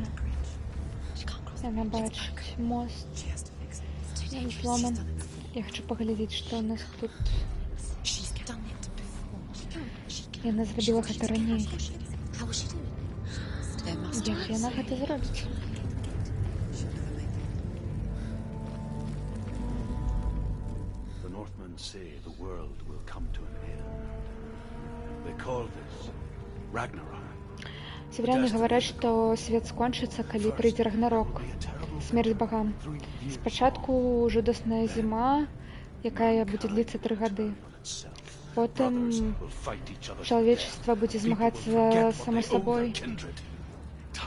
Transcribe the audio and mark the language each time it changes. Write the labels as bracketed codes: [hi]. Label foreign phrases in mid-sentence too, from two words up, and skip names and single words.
[be] Яна бачыць мост. Ён зломан. Я хочу паглядзець, што у нас тут. Яна зрабіла гэта раней. Як яна гэта зробіць? [en] The Northmen say the world will come to an end. They call this Ragnarok. [ru] Северяне говорят, [be] што свет скончыцца, калі прыйдзе Рагнарок, смерць богам. Спачатку жудасная зіма, якая будзе дліцца 3 гады. Потым чалавечество будзе змагацца само сабой.